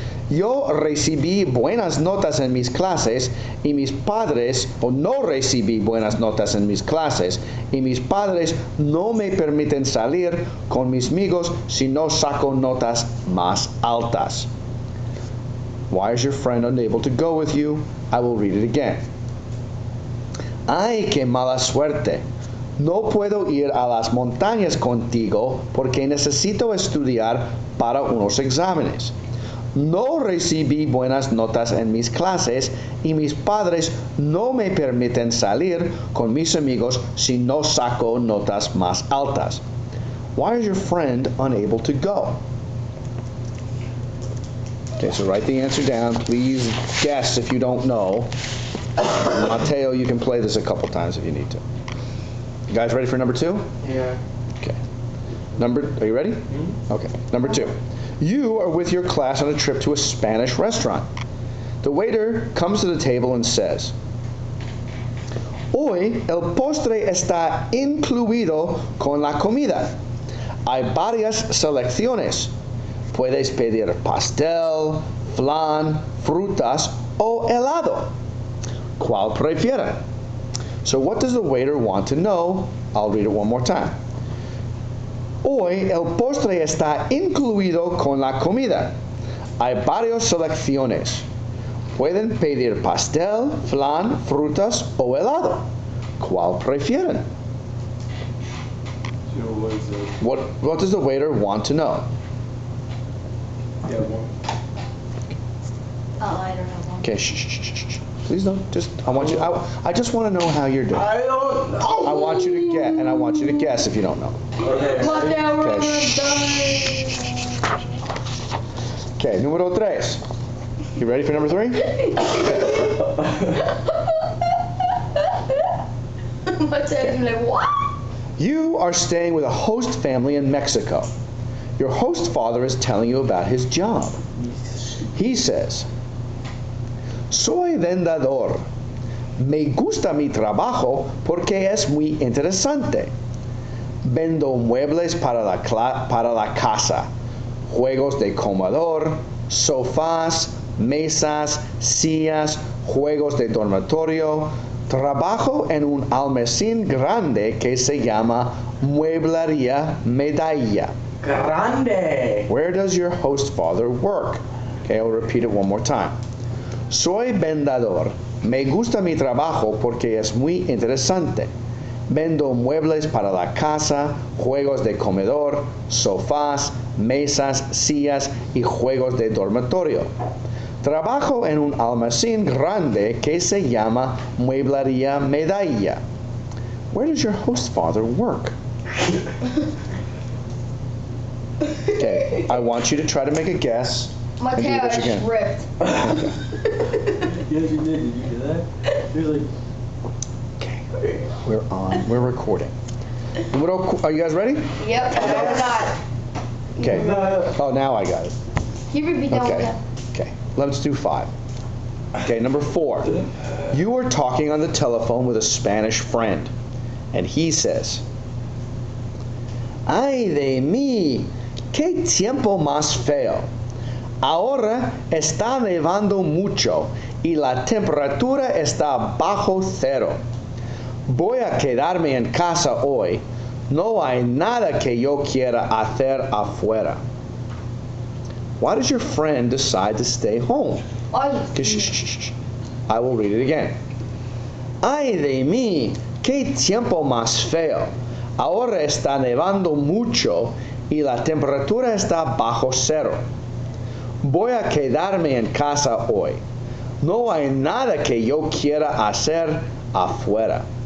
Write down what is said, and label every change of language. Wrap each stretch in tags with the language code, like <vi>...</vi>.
<es>Yo recibí buenas notas en mis clases y mis padres, o no recibí buenas notas en mis clases y mis padres no me permiten salir con mis amigos si no saco notas más altas."</es> <en>Why is your friend unable to go with you? I will read it again.</en> <es>Ay, qué mala suerte. No puedo ir a las montañas contigo porque necesito estudiar para unos exámenes. No recibí buenas notas en mis clases y mis padres no me permiten salir con mis amigos si no saco notas más altas.</es> <en>Why is your friend unable to go? Okay, so write the answer down. Please guess if you don't know. Mateo, you can play this a couple times if you need to. You guys ready for number 2? Yeah. Okay. Are you ready? Mm-hmm. Okay. Number 2. You are with your class on a trip to a Spanish restaurant. The waiter comes to the table and says,</en> <es>"Hoy el postre está incluido con la comida. Hay varias selecciones. Puedes pedir pastel, flan, frutas o helado. ¿Cuál prefiere?"</es> <en>So what does the waiter want to know? I'll read it one more time.</en> <es>Hoy el postre está incluido con la comida. Hay varias selecciones. Pueden pedir pastel, flan, frutas o helado. ¿Cuál prefieren?</es> <en>What does the waiter want to know? Yeah, one. Oh, I don't have one. Okay, shh. Please don't. I just want to know how you're doing. I don't know. I want you to get, and I want you to guess if you don't know. Okay. Mateo, we're Okay, Okay, número 3. You ready for number 3? Mateo's like, what? You are staying with a host family in Mexico. Your host father is telling you about his job. He says,</en> <es>"Soy vendedor. Me gusta mi trabajo porque es muy interesante. Vendo muebles para la casa, juegos de comedor, sofás, mesas, sillas, juegos de dormitorio. Trabajo en un almacén grande que se llama Mueblería Medalla." Grande.</es> <en>Where does your host father work? Okay, I'll repeat it one more time.</en> <es>Soy vendedor. Me gusta mi trabajo porque es muy interesante. Vendo muebles para la casa, juegos de comedor, sofás, mesas, sillas y juegos de dormitorio. Trabajo en un almacén grande que se llama Mueblería Medalla.</es> <en>Where does your host father work? Okay, I want you to try to make a guess. and do the Mateo best you just can. ripped. Yes, you did. Did you do that? You're like, Okay, we're recording. Are you guys ready? Yep, no, we're not. Okay. no. Oh, now I got it. You repeat that one Okay. again. Okay, let's do 5. Okay, number 4. You are talking on the telephone with a Spanish friend, and he says,</en> <es>"Ay de mí, ¡Qué tiempo más feo! Ahora está nevando mucho y la temperatura está bajo cero. Voy a quedarme en casa hoy. No hay nada que yo quiera hacer afuera.</es> <en>Why does your friend decide to stay home? Okay, shh, shh, shh, shh. I will read it again.</en> <es>Ay de mí, qué tiempo más feo. Ahora está nevando mucho y la temperatura está bajo cero. Voy a quedarme en casa hoy. No hay nada que yo quiera hacer afuera.</es>